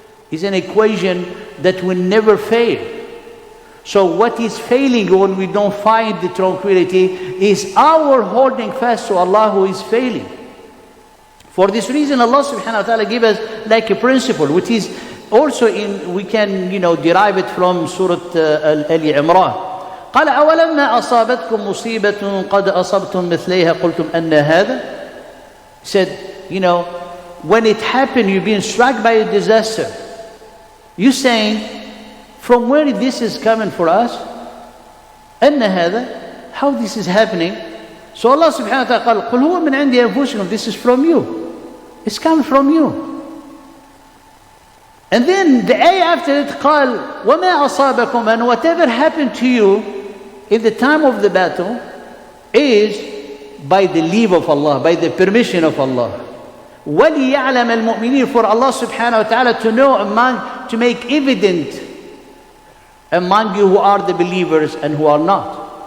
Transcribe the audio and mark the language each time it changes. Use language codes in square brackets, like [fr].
[en] It's an equation that will never fail. So what is failing when we don't find the tranquility is our holding fast to Allah who is failing. For this reason, Allah subhanahu wa ta'ala give us like a principle, which is also we can derive it from Surah Al-Imran. [ar] قال أولما أصابتكم مصيبة قد أصبتم مثليها قلتم أن هذا. [en] He said, when it happened, you've been struck by a disaster. You saying, from where this is coming for us? [ar] أن هذا, [en] how this is happening? So Allah subhanahu wa ta'ala [ar] قال قل هو من عند أنفسكم. [en] This is from you. It's coming from you. And then the ayah after it [ar] قال وما أصابكم, [en] and whatever happened to you in the time of the battle is by the leave of Allah, by the permission of Allah. [ar] وَلِيَعْلَمَ الْمُؤْمِنِينَ, [en] for Allah subhanahu wa ta'ala to know to make evident among you who are the believers and who are not.